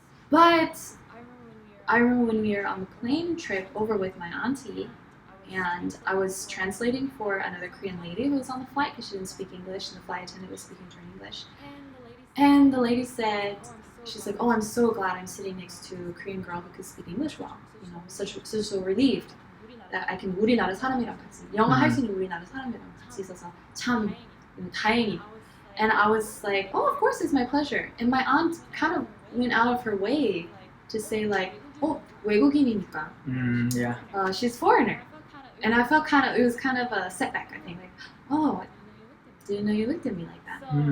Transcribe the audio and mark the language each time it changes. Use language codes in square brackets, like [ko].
[en] But I remember when we were on the plane trip over with my auntie, and I was translating for another Korean lady who was on the flight because she didn't speak English, and the flight attendant was speaking to her in English. And the lady said, she's like, oh, I'm so glad I'm sitting next to a Korean girl who could speak English well. You know, so relieved that I can [ko] 우리나라 사람이랑 같이 영어 할 수 있는 우리나라 사람이랑 같이 있어서 참 다행이다. [en] And I was like, oh, of course, it's my pleasure. And my aunt kind of went out of her way to say, like, oh, [ko] 외국인이니까. [en] Yeah. She's foreigner. And I felt it was kind of a setback, I think. Like, oh, I didn't know you looked at me like that.